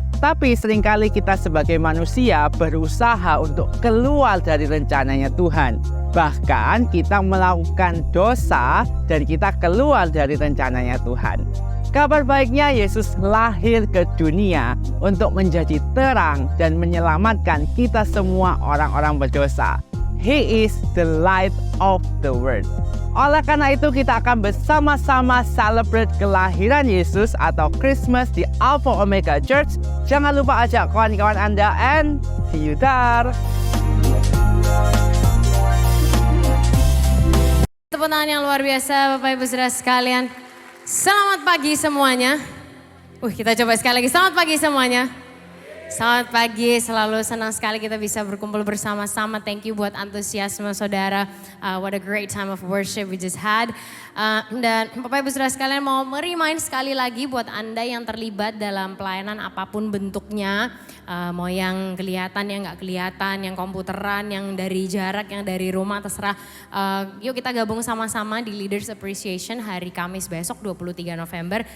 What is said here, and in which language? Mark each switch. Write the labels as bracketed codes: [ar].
[id] Tapi seringkali kita sebagai manusia berusaha untuk keluar dari rencananya Tuhan. Bahkan kita melakukan dosa dan kita keluar dari rencananya Tuhan. Kabar baiknya Yesus lahir ke dunia untuk menjadi terang dan menyelamatkan kita semua orang-orang berdosa. [en] He is the light of the world. [id] Oleh karena itu kita akan bersama-sama celebrate kelahiran Yesus atau Christmas di Alpha Omega Church. Jangan lupa ajak kawan-kawan Anda [en] and see you there. [id] Tepuk tangan yang luar biasa Bapak Ibu Saudara sekalian. Selamat pagi semuanya. Kita coba sekali lagi. Selamat pagi semuanya. Selamat pagi, selalu senang sekali kita bisa berkumpul bersama-sama. [en] Thank you [id] buat antusiasme saudara. [en] What a great time of worship we just had. [id] Dan Bapak Ibu Saudara sekalian mau merimain sekali lagi buat Anda yang terlibat dalam pelayanan apapun bentuknya. Mau yang kelihatan, yang nggak kelihatan, yang komputeran, yang dari jarak, yang dari rumah, terserah. Yuk kita gabung sama-sama di Leaders Appreciation hari Kamis besok 23 November.